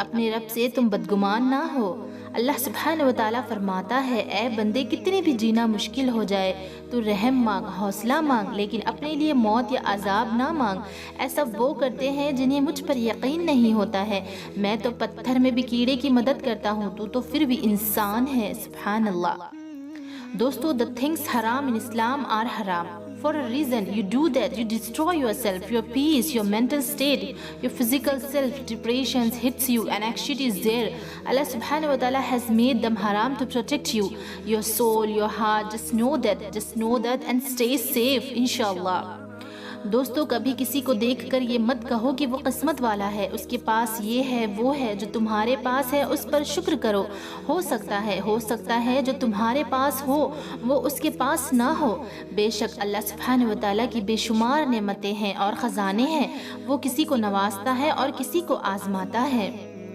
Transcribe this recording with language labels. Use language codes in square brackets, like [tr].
[ur] رب سے تم بدگمان نہ ہو۔ اللہ سبحانہ و تعالیٰ فرماتا ہے، اے بندے، کتنی بھی جینا مشکل ہو جائے تو رحم مانگ، حوصلہ مانگ، لیکن اپنے لیے موت یا عذاب نہ مانگ۔ ایسا وہ کرتے ہیں جنہیں مجھ پر یقین نہیں ہوتا ہے۔ میں تو پتھر میں بھی کیڑے کی مدد کرتا ہوں، تو پھر بھی انسان ہے۔ سبحان اللہ۔ دوستو، [en] the things haram in Islam are haram for a reason. You do that, you destroy yourself, your peace, your mental state, your physical self. Depression hits you and anxiety is there. Allah subhanahu wa ta'ala has made them haram to protect you, your soul, your heart. Just know that and stay safe, inshallah. [ur] دوستو، کبھی کسی کو دیکھ کر یہ مت کہو کہ وہ قسمت والا ہے، اس کے پاس یہ ہے وہ ہے۔ جو تمہارے پاس ہے اس پر شکر کرو۔ ہو سکتا ہے جو تمہارے پاس ہو وہ اس کے پاس نہ ہو۔ بے شک اللہ سبحانہ و تعالیٰ کی بے شمار نعمتیں ہیں اور خزانے ہیں۔ وہ کسی کو نوازتا ہے اور کسی کو آزماتا ہے۔